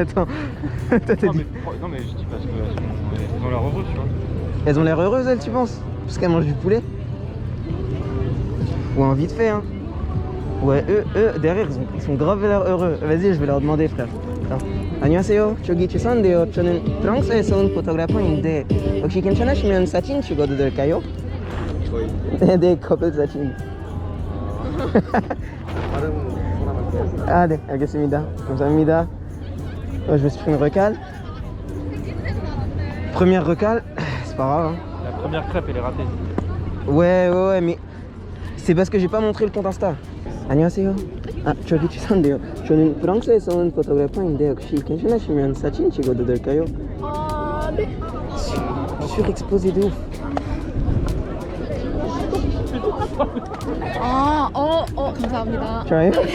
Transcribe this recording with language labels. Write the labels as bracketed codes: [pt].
[fr] Attends, toi, t'as dit... Non mais je dis parce qu'elles ont l'air heureuses, tu vois. Elles ont l'air heureuses elles, tu penses? Parce qu'elles mangent du poulet? Ou un vite fait Ouais, eux derrière ils sont grave l'air heureux. Vas-y, je vais leur demander frère. [ko] 안녕하세요. 저기 죄송한데요. 저는 프랑스에서 온 포토그래퍼인데 혹시 괜찮으시면 사진 찍어도 될까요? 네, 커플 사진. Ah, 네, 알겠습니다. 감사합니다. [fr] Je me suis pris une recale. Première recale, c'est pas grave. La première crêpe elle est ratée. Ouais, mais c'est parce que j'ai pas montré le compte Insta. [ko] 안녕하세요. 저기 죄송한데요. 저는 프랑스에서 온 포토그래퍼인데 혹시 괜찮으시면 사진 찍어도 될까요? 네. [fr] Surexposé de ouf. [ko] 감사합니다. 좋아요?